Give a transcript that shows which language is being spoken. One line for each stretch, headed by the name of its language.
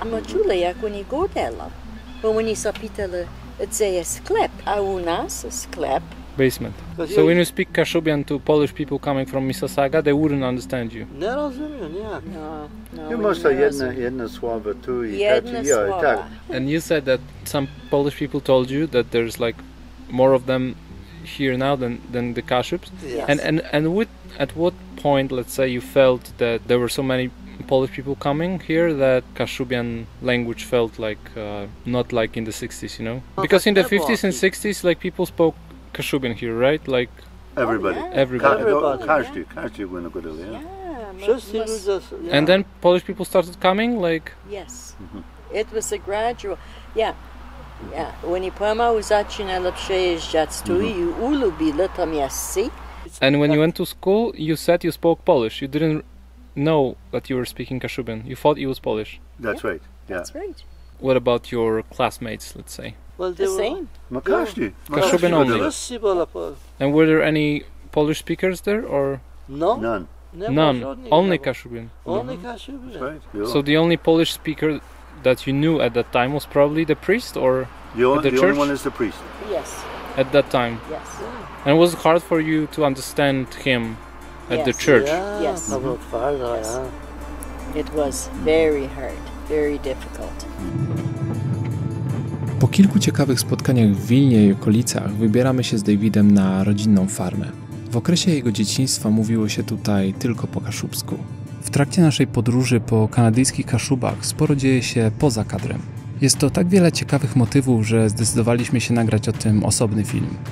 Polish: My czuli, jak oni godili, bo oni się pytali, gdzie jest sklep, a u nas sklep.
English: Basement. So when you speak Kashubian to Polish people coming from Mississauga, they wouldn't understand you.
Polish: Nie rozumiem, nie.
English: No. You must have
Polish: jedno słowo tu i tak.
English: And you said that some Polish people told you that there's like more of them here now than the Kashubs. Yes. And at what point, let's say, you felt that there were so many Polish people coming here that Kashubian language felt like not like in the 60s, you know? Because in the 50s and 60s, like people spoke Kashubian here, right? Like Everybody. Everybody.
Polish: Każdy
English: went go there. Yeah.
Polish: Wszyscy ludzie...
English: And then Polish people started coming, like... Yes. It was a gradual... Yeah.
Polish: Oni pomału zaczynali przejeżdżać tu i ulubili to miejsce.
English: And when you went to school, you said you spoke Polish. You didn't know that you were speaking Kashubian. You thought it was Polish. That's right. Yeah. That's right. What about your classmates, let's say? Well, The same.
Polish: Każdy.
English: Kashubian only.
Polish: Wszyscy byli
English: And were there any Polish speakers there, or No. None. none? Only Kashubian. Only Kashubian. That's right. Yeah. So the only Polish speaker that you knew at that time was probably the priest, or the only church? one is the priest. Yes. at that time? Yes. And it was hard for you to understand him at the Yes. church? Yes. Yes. It was very hard, very difficult.
Polish: Po kilku ciekawych spotkaniach w Wilnie i okolicach wybieramy się z Davidem na rodzinną farmę. W okresie jego dzieciństwa mówiło się tutaj tylko po kaszubsku. W trakcie naszej podróży po kanadyjskich Kaszubach sporo dzieje się poza kadrem. Jest to tak wiele ciekawych motywów, że zdecydowaliśmy się nagrać o tym osobny film.